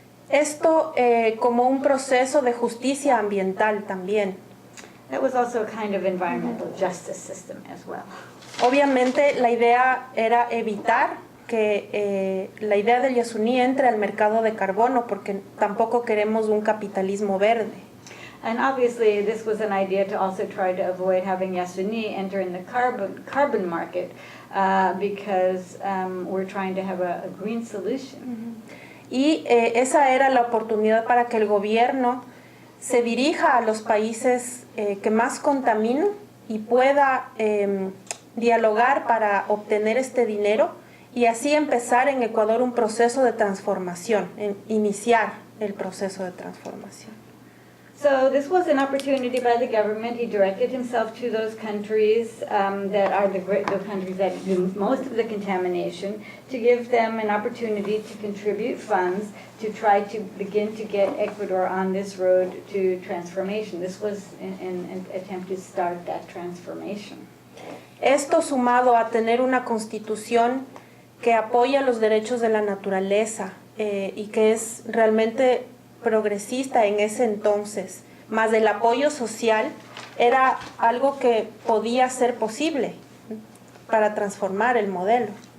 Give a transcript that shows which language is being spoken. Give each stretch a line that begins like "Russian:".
Spanish: Esto como un proceso de justicia ambiental también.
English: That was also a kind of environmental justice system as well.
Spanish: Obviamente la idea era evitar que la idea del Yasuní entre al mercado de carbono porque tampoco queremos un capitalismo verde.
English: And obviously this was an idea to also try to avoid having Yasuní enter in the carbon market because we're trying to have a green solution.
Spanish: Y esa era la oportunidad para que el gobierno se dirija a los países que más contaminan y pueda dialogar para obtener este dinero y así empezar en Ecuador un proceso de transformación, iniciar el proceso de transformación.
English: So this was an opportunity by the government. He directed himself to those countries that are the countries that do most of the contamination, to give them an opportunity to contribute funds to try to begin to get Ecuador on this road to transformation. This was an attempt to start that transformation.
Spanish: Esto sumado a tener una constitución que apoya los derechos de la naturaleza y que es realmente progresista en ese entonces, más el apoyo social, era algo que podía ser posible para transformar el modelo.